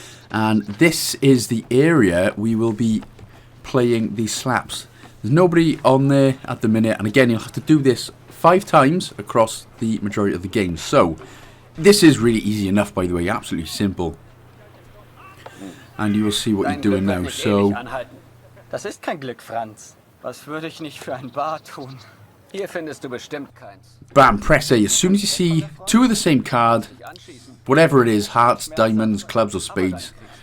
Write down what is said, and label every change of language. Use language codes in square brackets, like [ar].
[en] And this is the area we will be playing these slaps. There's nobody on there at the minute. And again, you'll have to do this 5 times across the majority of the game. So, this is really easy enough, by the way. Absolutely simple. And you will see what you're doing now. So, [de] das ist kein Glück, Franz. Was würde ich nicht für ein Bar tun? Hier findest du bestimmt keins. [en] Bam, press A. As soon as you see 2 of the same card, whatever it is, hearts, diamonds, clubs or spades.